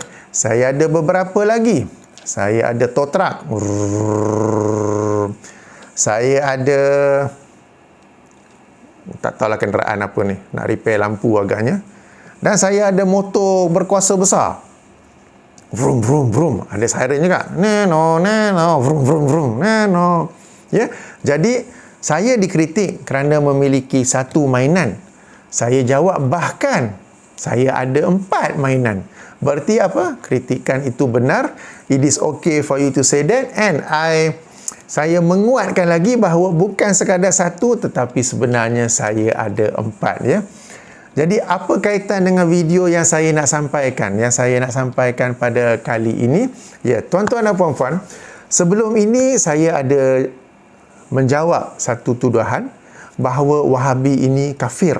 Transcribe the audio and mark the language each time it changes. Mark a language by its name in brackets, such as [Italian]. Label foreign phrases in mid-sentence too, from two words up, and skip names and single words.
[Malay] Saya ada beberapa lagi. Saya ada [English] tow truck. [Malay] Saya ada, tak tahulah kenderaan apa ni, nak repair lampu agaknya. Dan saya ada motor berkuasa besar. Vroom, vroom, vroom. Ada siren juga. Neno, neno, vroom, vroom, vroom, neno. Ya, jadi saya dikritik kerana memiliki satu mainan. Saya jawab bahkan saya ada 4 mainan. Berarti apa? Kritikan itu benar. [English] It is okay for you to say that. [Malay] And saya menguatkan lagi bahawa bukan sekadar satu tetapi sebenarnya saya ada 4 ya. Jadi apa kaitan dengan video yang saya nak sampaikan? Yang saya nak sampaikan pada kali ini, ya, tuan-tuan dan puan-puan, sebelum ini saya ada menjawab satu tuduhan bahawa Wahabi ini kafir.